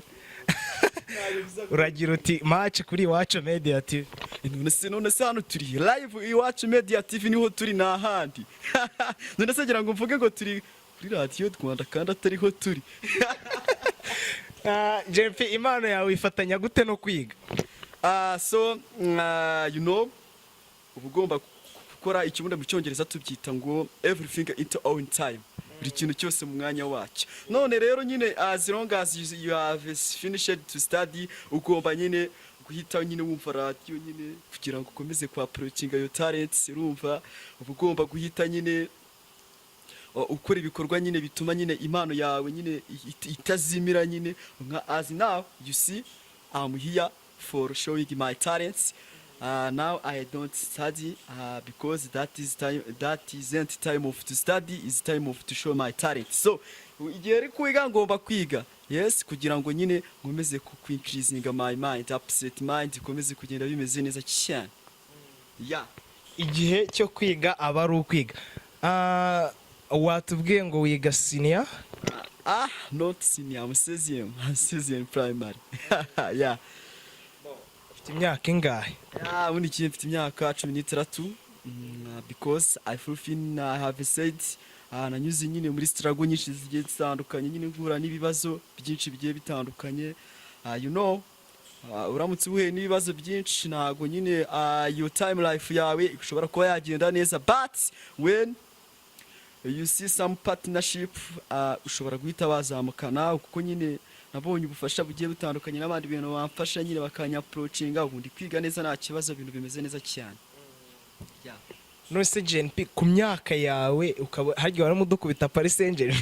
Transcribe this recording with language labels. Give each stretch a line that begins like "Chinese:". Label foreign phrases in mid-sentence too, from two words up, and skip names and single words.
Kinyarwanda: Uragira uti match kuri Iwacu Media TV. None se hano turi live Iwacu Media TV niho turi nahandi. None se ngira ngo mvuge ngo turi kuri Radio Rwanda kandi atariho turi. JP impano yawe ifatanya gute no kwiga?
English: So you know
Kinyarwanda: uba ugomba gukora ikibuno mu cyongereza tubyita ngo
English: everything into own time,
Kinyarwanda: buri kintu cyose mu mwanya wacyo. None rero nyine
English: as long as you have finished to study,
Kinyarwanda: ugomba nyine guhita nyine wumva radio nyine kugira ngo ukomeze kwa
English: approaching your talents,
Kinyarwanda: urumva uba ugomba guhita nyine ukora ibikorwa nyine bituma nyine impano yawe nyine itazimira nyine nka
English: as now you see I'm here for showing my talents. Now I don't study because that isn't time of to study, is time of to show my talent.
Kinyarwanda: So igihe ari kwiga ngomba kwiga, yes, kugira ngo nyine nkomeze ku
English: increasing my mind, upset mind,
Kinyarwanda: komeze kugenda bimeze neza cyane. Yeah, igihe cyo kwiga aba ari ukwiga. Watubwiye ngo wiga senior?
English: Not senior, I'm senior primary. Yeah.
Kinyarwanda: Ufite imyaka ingahe? Ubundi kiye mfite imyaka 16
English: because I fulfill I have said
Kinyarwanda: nanyuze nyine muri struggle nyinshi zigiye zitandukanye, nyine ngura n'ibibazo byinshi bigiye bitandukanye.
English: You know,
Kinyarwanda: uramutse uhuye n'ibibazo byinshi ntago nyine
English: your time life
Kinyarwanda: yawe ushobora kuba yagenda neza,
English: but when you see some partnership
Kinyarwanda: ushobora guhita wazamukana, kuko nyine nabonye ubufasha bugiye butandukanye n'abandi bintu bamfasha nyine bakanya approachinga, ubundi kwiga neza nta kibazo, ibintu bimeze neza cyane. Yeah. Nose JNP ku myaka yawe ukaba haryo warimo dukubita Paris Saint-Germain?